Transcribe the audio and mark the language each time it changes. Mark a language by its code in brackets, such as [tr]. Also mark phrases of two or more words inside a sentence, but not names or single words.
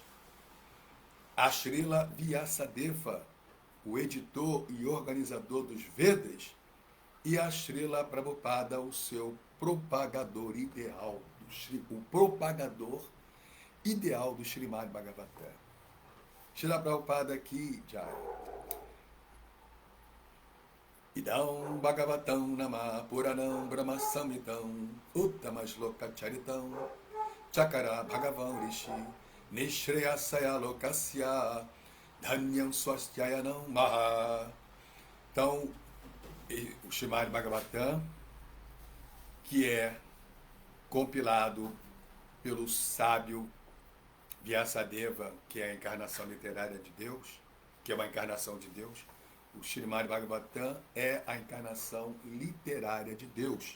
[pt] A Srila Vyasadeva, o editor e organizador dos Vedas. E a Srila Prabhupada, o seu propagador ideal, o propagador ideal do Srimad Bhagavatam. Srila Prabhupada aqui, Jai. [sa] Idam Bhagavatam Nama Puranam Brahma Samhitam Uttama Charitam Chakara Bhagavan Rishi Nishreyasaya Lokasya Dhanyam Swastyayanam Maha. [pt] Então, o Srimad Bhagavatam, que é compilado pelo sábio Vyasadeva, que é a encarnação literária de Deus, que é uma encarnação de Deus. O Srimad Bhagavatam é a encarnação literária de Deus.